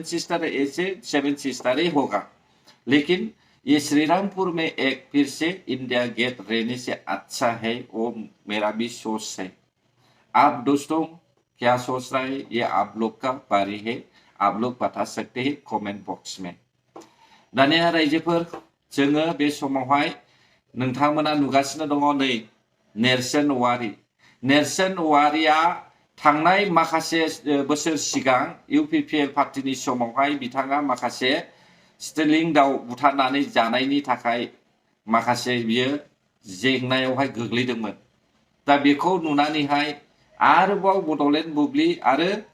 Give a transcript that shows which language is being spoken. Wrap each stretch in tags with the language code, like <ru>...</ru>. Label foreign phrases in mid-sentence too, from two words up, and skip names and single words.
<hi>सिस्टर ऐसे</hi> <en>seven sister</en> <hi>ही होगा लेकिन ये श्रीरामपुर में एक फिर से इंडिया गेट रहने से अच्छा है वो मेरा भी सोच है आप दोस्तों क्या सोच रहा है ये आप लोग का बारी है आप लोग बता सकते हैं</hi> <en>comment box</en> <hi>में</hi> <brx>दानिया रायजोफोर जोङो बे समावहाय नोंथांमोना नुगासिनो दङ नै नेरसोन औवारिया थांनाय माखासे बोसोर सिगां इउपिपिएल पार्टीनि समावहाय बिथाङा माखासे स्टिलिं दाव बुथारनानै जानायनि थाखाय माखासे बियो जेंनायावहाय गोग्लैदोंमोन दा बेखौ नुनानैहाय आरोबाव बडलेण्ड बुब्लि आरो</brx>